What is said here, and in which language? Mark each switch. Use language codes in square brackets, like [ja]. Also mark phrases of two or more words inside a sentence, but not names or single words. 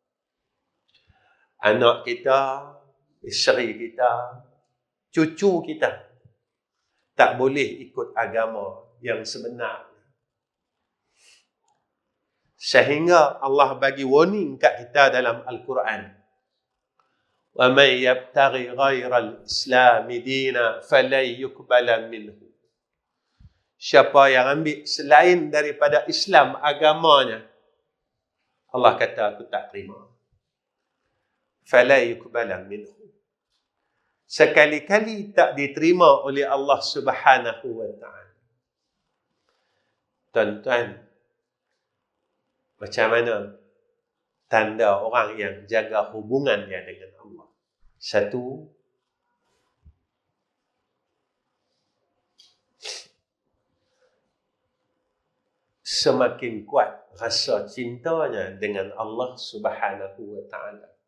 [ms] Anak kita, isteri kita, cucu kita tak boleh ikut agama yang sebenar. Sehingga Allah bagi warning kat kita dalam Al-Quran. [ar] ومن يبتغ غير الإسلام دينا فلن يقبل منه. [ms] Siapa yang ambil selain daripada Islam agamanya, Allah kata aku tak terima. [ar] فلن يقبل منه. [ms] Sekali-kali tak diterima oleh Allah [ar] سبحانه وتعالى. [ms] Tuan-tuan, macam mana tanda orang yang jaga hubungannya dengan Allah? Satu, semakin kuat rasa cintanya dengan Allah [ar] سبحانه وتعالى.